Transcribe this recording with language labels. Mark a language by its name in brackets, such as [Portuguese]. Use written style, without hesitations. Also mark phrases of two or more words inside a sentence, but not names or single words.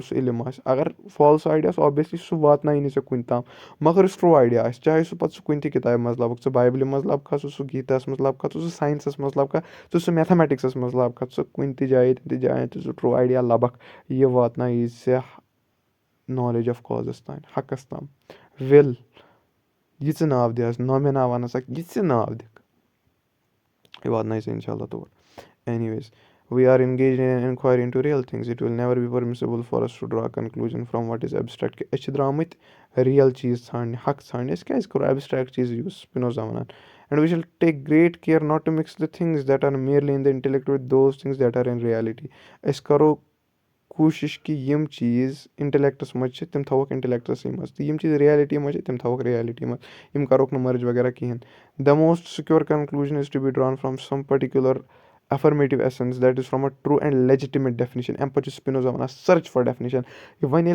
[Kashmiri] سُہ علم آسہِ اگر [English] false idea [Kashmiri] آسہِ اوبویسلی سُہ واتنایی نہٕ ژےٚ کُنہِ تام مگر یُس [English] true idea [Kashmiri] آسہِ چاہے سُہ پَتہٕ سُہ کُنہِ تہِ کِتابہِ منٛز لَبکھ ژٕ بایبلہِ منٛز لَبکھا سُہ گیٖتاہَس منٛز لَبکھا ژٕ ساینَسَس منٛز لَبکھا ژٕ میتھامیٹِکسَس منٛز لَبکھا ژٕ کُنہِ تہِ جایہِ تہِ جایَن تہِ سُہ [English] true idea [Kashmiri] لَبکھ یہِ واتنایی ژےٚ [English] knowledge of causes [Kashmiri] تانۍ حقَس تام وِل یہِ ژٕ ناو دِہَس نومِنا وَنَسَکھ یہِ ژٕ ناو دِکھ یہِ واتنایہِ ژےٚ [Arabic] اِنشاء اللہ [English] تور anyways we are engaged in an inquiry into real things it will never be permissible for us to draw a conclusion from what is abstract [Kashmiri] کہِ أسۍ چھِ درٛامٕتۍ real چیٖز ژھانٛڈنہِ حق ژھانٛڈنہِ أسۍ کیٛازِ کَرو [English] abstract [Kashmiri] چیٖز یوٗز سپِنوزا وَنان [English] and we shall take great care not to mix the things that are merely in the intellect with those things that are in reality [Kashmiri] أسۍ کَرو کوٗشِش کہِ یِم چیٖز اِنٹَلیکٹَس منٛز چھِ تِم تھاووکھ اِنٹَلیکٹَسٕے منٛز تہٕ یِم چیٖز رِیَلٹی منٛز چھِ تِم تھاووکھ رِیَلٹی منٛز یِم کَروکھ نہٕ مٔرٕج وغیرہ کِہیٖنۍ [English] the most secure conclusion is to be drawn from some particular affirmative essence that is from a true and legitimate definition [Kashmiri] اَمہِ پَتہٕ چھُ سپِنوزا وَنان [English] search for definition [Kashmiri] وۄنۍ ییٚلہِ